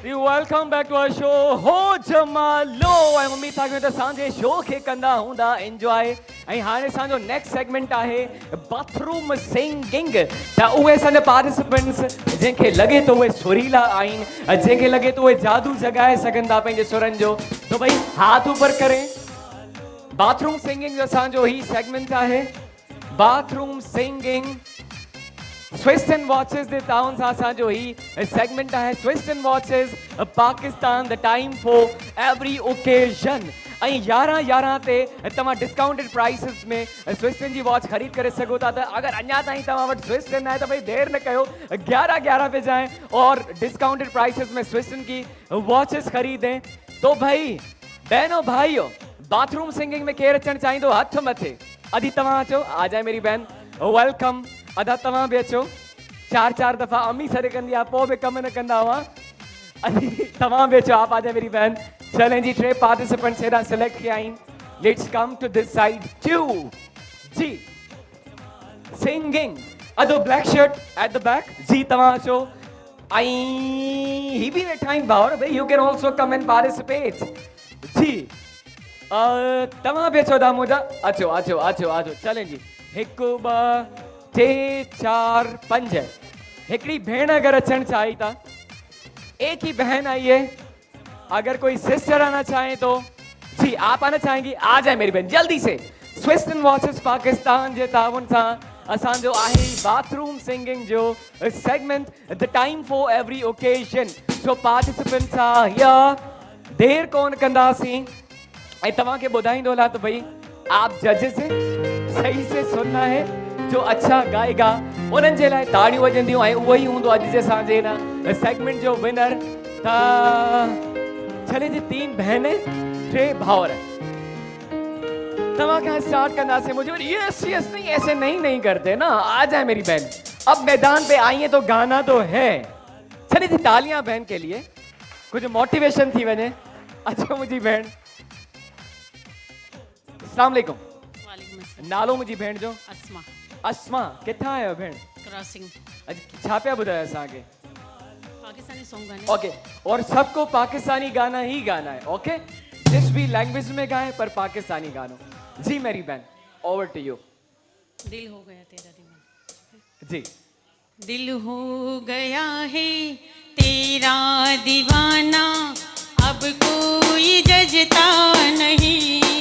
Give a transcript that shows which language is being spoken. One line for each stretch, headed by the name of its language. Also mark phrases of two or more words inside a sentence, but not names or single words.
English: Welcome back to our show
Sindhi: हो जमालो ऐं उम्मीद था कि असांजे शो खे कंदा हूंदा एंजॉय ऐं हाणे असांजो
English: next segment
Sindhi: आहे
English: bathroom singing
Sindhi: त उहे असांजा पार्टिसिपेंट्स जंहिंखे लॻे थो उहे सुरीला आहिनि जंहिंखे लॻे थो उहे जादू जॻाए सघनि था पंहिंजे सुरनि जो तो भई
Urdu: ہاتھ اوپر کریں
English: bathroom singing
Sindhi: जो असांजो ही सेगमेंट आहे
English: bathroom singing
Sindhi: स्विस एंड वॉचेस जे ताउन सां असांजो ही सेगमेंट आहे स्विस एंड वॉचेस पाकिस्तान
English: the time for every occasion
Sindhi: ऐं 11/11 ते तव्हां
English: discounted prices
Sindhi: में स्विस्टन जी वॉच ख़रीद करे सघो था त अगरि अञा ताईं तव्हां वटि स्विस्टन आहे त भई देरि न कयो 11/11
Urdu: پے جائیں اور
English: discounted prices
Urdu: میں سوِسٹن کی واچز خریدیں تو بھائی بہنوں بھائیوں
English: bathroom singing
Sindhi: में केरु अचणु चाहींदो हथ मथे अदी तव्हां अचो
Urdu: آ جائے میری بہن
Sindhi: वेलकम अदा तव्हां बि अचो 4 दफ़ा अम्मी सॾु कंदी आहे पोइ बि कमु न कंदा हुआ अदी तव्हां बि अचो
Urdu: آپ آ جائے میری بہن چلیں جی
Sindhi: 3 पार्टिसिपेंट्स हेॾा सिलेक्ट किया आहिनि
English: let's come to this side
Sindhi: 2 जी सिंगिंग अदो
English: black shirt at the back
Sindhi: जी तव्हां अचो ऐं ही बि वेठा आहिनि भाउर भई
English: you can also come and participate
Sindhi: जी तव्हां बि अचो दामोजा अचो अचो अचो अचो
Urdu: چلیں جی
Sindhi: 1 2 3 4 5 हिकिड़ी भेण अगर अचण चाही था
Urdu: ایک ہی بہن آئی ہے اگر کوئی سسٹر آنا چاہے تو جی آپ آنا چاہیں گی آ جائے میری بہن جلدی سے
Sindhi: स्विस एंड वॉचेस पाकिस्तान जे ताउन सां असांजो आहे बाथरूम सिंगिंग जो सेगमेंट
English: the time for every occasion
Sindhi: जो
English: participants are here
Sindhi: देर कोन कंदासीं ऐं तव्हांखे ॿुधाईंदो हलां त भई
Urdu: آپ ججز صحیح سے سننا ہے جو اچھا گائے گا
Sindhi: उन्हनि जे लाइ ताड़ियूं वॼंदियूं ऐं उहो ई हूंदो अॼु जे असांजे हिन सेगमेंट जो विनर त
Urdu: چلیں جی 3 بہنیں
Sindhi: 3 भाउर तव्हां खां स्टार्ट कंदासीं
Urdu: مجھے
English: yes yes
Urdu: نہیں ایسے نہیں کرتے نا آ جائے میری بہن اب میدان پے آئی ہے تو گانا تو ہے چلیں جی تالیاں بہن کے لیے کچھ موٹیویشن
Sindhi: थी वञे अच्छा मुंहिंजी बहन
Arabic: السلام علیکم
Sindhi: नालो मुंहिंजी भेण जो अस्मा अस्मा किथां आहियो भेण क्रॉसिंग अॼु छा पिया ॿुधायो असांखे
Urdu: پاکستانی سانگ گانے اوکے اور سب کو پاکستانی گانا ہی گانا ہے اوکے جس بھی لینگویج میں گائیں پر پاکستانی گانوں جی میری بہن
English: over to you
Urdu: دل ہو گیا تیرا دیوانہ जी دل ہو گیا ہے تیرا دیوانہ اب کوئی جچتا نہیں